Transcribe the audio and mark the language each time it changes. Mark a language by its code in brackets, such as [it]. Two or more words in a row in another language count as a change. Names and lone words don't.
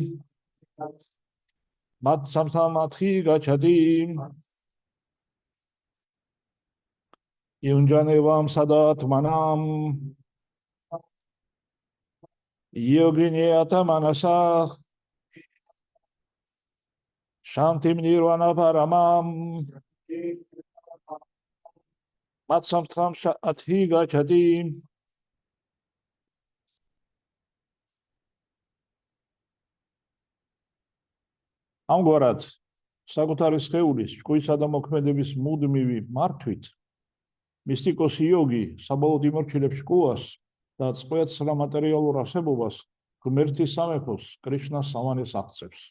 [sa] युञ्जन्नेवं सदात्मानं योगी नियत मानसः शान्तिं निर्वाण परमां मत्संस्थाम् अधिगच्छति [ka] ამგვარად საკუთარი სხეულის ჭკუისა და მოქმედების მუდმივი მართვით მისტიკოსი იოგი საბოლოოდ იმორჩილებს ჭკუას და წყვილს სამატერიალურ არსებობას ღმერთის სამეფოს კრიშნას სამანეს აღწევს.